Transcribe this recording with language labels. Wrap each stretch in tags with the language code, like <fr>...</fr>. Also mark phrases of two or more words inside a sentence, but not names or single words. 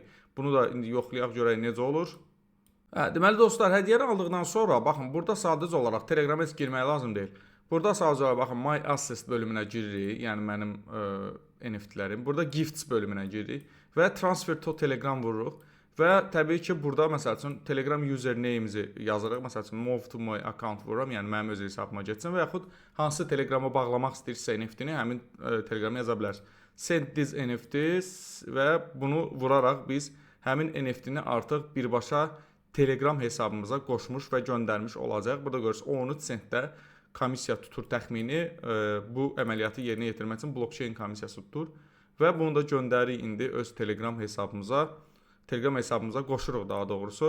<az>Bunu da indi yoxlayaq görək necə olur. Deməli dostlar, hədiyyəni aldıqdan sonra baxın burada sadəcə olaraq Telegrama heç girmək lazım deyil. Burada sadəcə olaraq baxın</az> <en>My Assets</en> <az>bölümünə giririk, yəni mənim NFT-lərim. Burada Gifts bölümünə giririk və</az> <en>Transfer to Telegram</en> <az>vururuq və təbii ki burada məsəl üçün Telegram username-imizi yazırıq. Məsəl üçün</az> <en>Move to my account</en> <az>vururam, yəni mənim öz hesabıma getsin və yaxud hansı Telegrama bağlamaq istəyirsə NFT-ni həmin Telegrama yaza bilərsiniz.</az> <en>Send this NFTs</en> <az>və bunu vuraraq biz həmin NFT-ni artıq birbaşa Telegram hesabımıza qoşmuş və göndərmiş olacaq. Burada görürsünüz 13 sentdə komissiya tutur təxmini bu əməliyyatı yerinə yetirmək üçün blockchain komissiyası tutur və bunu da göndəririk indi öz Telegram hesabımıza qoşuruq daha doğrusu.</az>